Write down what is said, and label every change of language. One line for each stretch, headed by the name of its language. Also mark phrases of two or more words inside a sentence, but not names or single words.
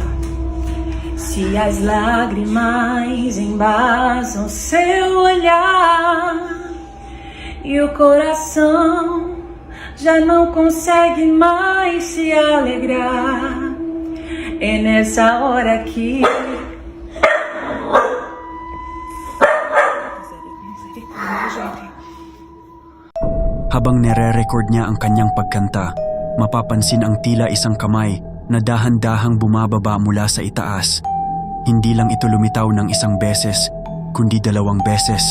Portuguese: Se as lágrimas embaçam seu olhar e o coração já não consegue mais se alegrar, é nessa hora que
Filipino: Habang nire-record niya ang kanyang pagkanta, mapapansin ang tila isang kamay na dahan-dahang bumababa mula sa itaas. Hindi lang ito lumitaw ng isang beses, kundi 2 beses.